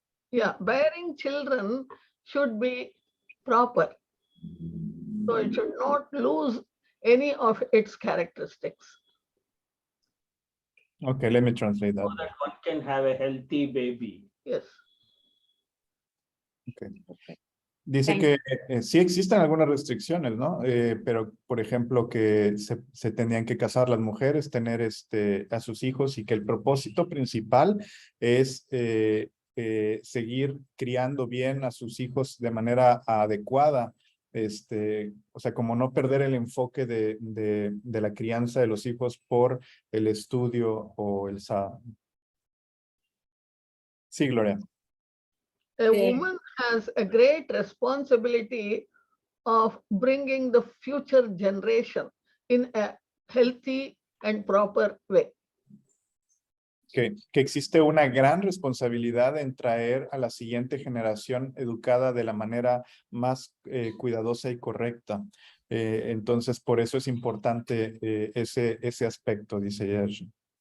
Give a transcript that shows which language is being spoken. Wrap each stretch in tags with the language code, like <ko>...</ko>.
<en>Yeah, bearing children should be proper. So it should not lose any of its characteristics. Okay, let me translate that. So that one can have a healthy baby. Yes. Okay.</en> <es>Dice que sí existen algunas restricciones, ¿no? Pero, por ejemplo, que se tenían que casar las mujeres, tener a sus hijos, y que el propósito principal es seguir criando bien a sus hijos de manera adecuada. O sea, como no perder el enfoque de la crianza de los hijos por el estudio o el sadhak. Sí, Gloria.</es> <en>A woman has a great responsibility of bringing the future generation in a healthy and proper way.</en> <es>Que existe una gran responsabilidad en traer a la siguiente generación educada de la manera más cuidadosa y correcta. Entonces, por eso es importante ese aspecto, dice Jayashree.</es>